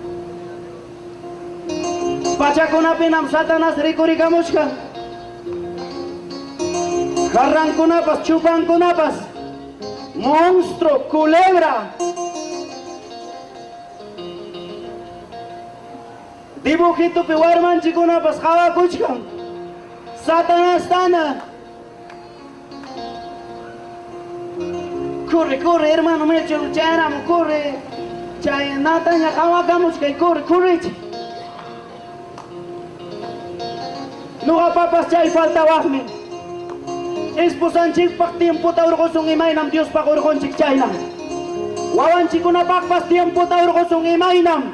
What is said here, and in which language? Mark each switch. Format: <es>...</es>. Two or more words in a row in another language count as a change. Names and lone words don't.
<qu>Pachakunapinam Satanás rikurikamushka. Jarrankunapas, chupankunapas, monstruo, culebra. Dibujito pi warmanchikunapas hawakuchkan. Satanás tana.</qu> <es>Corre, corre, hermano Melchor, chayramo, corre.</es> <qu>Chay nataña hawakamuchkay,</qu> <es>corre, corre.</es> <qu>Nuqa papas chay faltawaqmi. Esposanchikpaq tiemputa urqusun imaynam Diospaq urqunchik chayna. Wawanchikunapaqpas tiemputa urqusun imaynam.</qu>